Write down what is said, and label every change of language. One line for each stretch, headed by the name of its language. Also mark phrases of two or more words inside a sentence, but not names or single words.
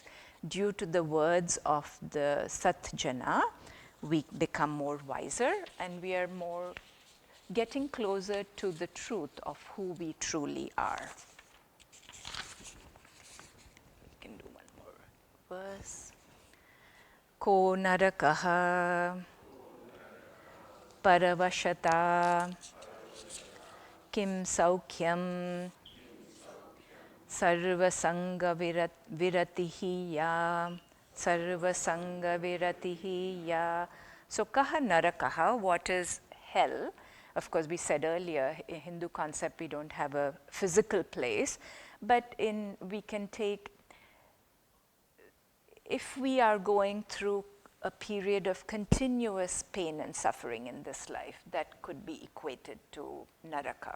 English: Due to the words of the Sat Jana, we become more wiser and we are more getting closer to the truth of who we truly are. We can do one more verse.
Sanskrit: Ko narakaha paravashata kim saukhyam sarvasanga viratihi ya, sarvasanga viratihi ya. So kaha narakaha,
English: what is hell? Of course, we said earlier, in Hindu concept, we don't have a physical place, but we can take, if we are going through a period of continuous pain and suffering in this life, that could be equated to naraka.